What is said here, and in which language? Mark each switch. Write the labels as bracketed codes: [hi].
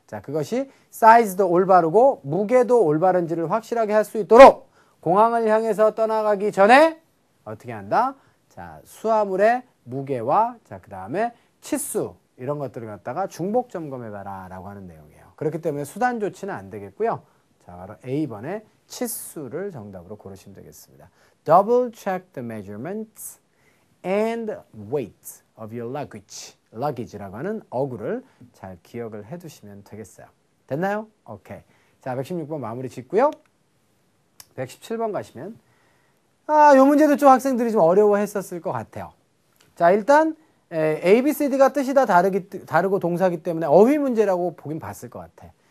[ko] 자, 그것이 사이즈도 올바르고 무게도 올바른지를 확실하게 할 수 있도록 공항을 향해서 떠나가기 전에 어떻게 한다? 자, 수화물의 무게와 자, 그 다음에 치수 이런 것들을 갖다가 중복 점검해봐라 라고 하는 내용이에요. 그렇기 때문에 수단 조치는 안 되겠고요. 자, 바로 A번의 치수를 정답으로 고르시면 되겠습니다. [en] Double check the measurements and weight of your luggage. [ko] luggage라고 하는 어구를 잘 기억을 해두시면 되겠어요. 됐나요? 오케이. 자, 116번 마무리 짓고요. 117번 가시면 요 문제도 좀 학생들이 좀 어려워했었을 것 같아요. 자, 일단 A, B, C, D가 뜻이 다 다르고 동사기 때문에 어휘 문제라고 보긴 봤을 것 같아.